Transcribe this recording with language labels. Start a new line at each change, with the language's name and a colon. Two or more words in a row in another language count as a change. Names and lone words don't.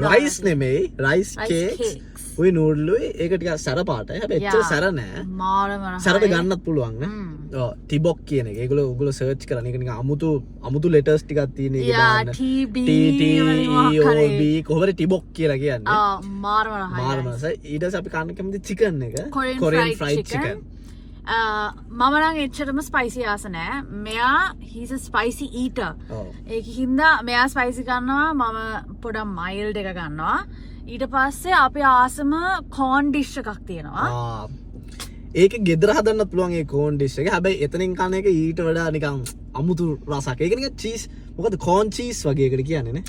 Sinhala: රයිස් නෙමෙයි
English: rice cakes
Sinhala: උයි නූඩල් උයි ඒක ටිකක් සැර පාටයි. හැබැයි එච්චර සැර නෑ. මාරම සැරට ගන්නත් පුළුවන් නේ. ඔව් ටිබොක් කියන එක. ඒගොල්ලෝ සර්ච් කරන එක නිකන් අමුතු ලෙටර්ස් ටිකක් තියෙන එක දාන්න. TB කොහොමද ටිබොක් කියලා කියන්නේ. මාරම රහයි. මාරම රසයි. ඊට පස්සේ අපි කන්න කැමති චිකන් එක.
English: Korean fried chicken.
Sinhala: මම නම් එච්චරම ස්පයිසි ආස නෑ. මෙයා
English: he's a spicy eater.
Sinhala: ඒක හින්දා මෙයා ස්පයිසි ගන්නවා මම පොඩක් මයිල්ඩ් එක ගන්නවා. ඊට පස්සේ අපි ආසම
English: corn dish
Sinhala: එකක් තියෙනවා. ඒක ගෙදර හදන්නත් පුළුවන් ඒ
English: corn dish
Sinhala: එක. හැබැයි එතනින් කන එක ඊට වඩා නිකන් අමුතු රසක්. ඒක නිකන් cheese මොකද
English: corn cheese
Sinhala: වගේ එකට කියන්නේ නේ.